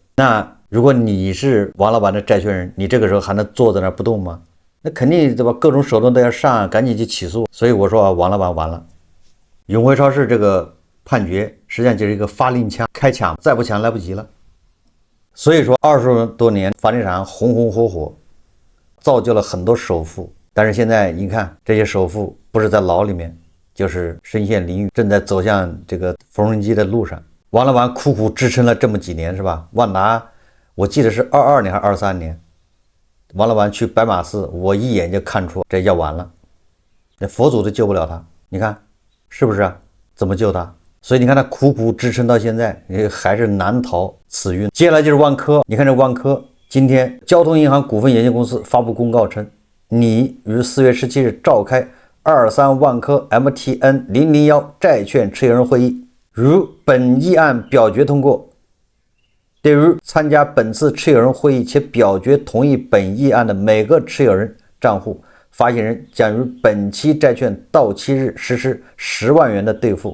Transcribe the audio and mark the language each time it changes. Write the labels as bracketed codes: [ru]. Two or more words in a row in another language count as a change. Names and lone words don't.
[zh] 那如果你是王老板的債權人，你這個時候還能坐在那不動嗎？那肯定對吧？各種手段都要上，趕緊去起訴。所以我說王老板完了。永輝超市這個判決實際上就是一個發令槍，開搶，再不搶來不及了。所以說20多年房地產紅紅火火，造就了很多首富。但是現在你看這些首富不是在牢裡面，就是身陷囹圄，正在走向這個縫紉機的路上。王老板苦苦支撐了這麼幾年，是吧？萬達，我記得是22年還是23年，王老板去白馬寺，我一眼就看出這要完了，那佛祖都救不了他。你看是不是啊？怎麼救他？所以你看他苦苦支撐到現在，還是難逃此運。接下來就是萬科，你看這萬科，今天交通銀行股份有限公司發布公告稱，擬於4月17日召開23萬科 MTN001債券持有人會議，如本議案表決通過， 对於參加本次持有人會議且表決同意本議案的每個持有人賬戶，發行人將於本期債券到期日實施10萬元的兌付。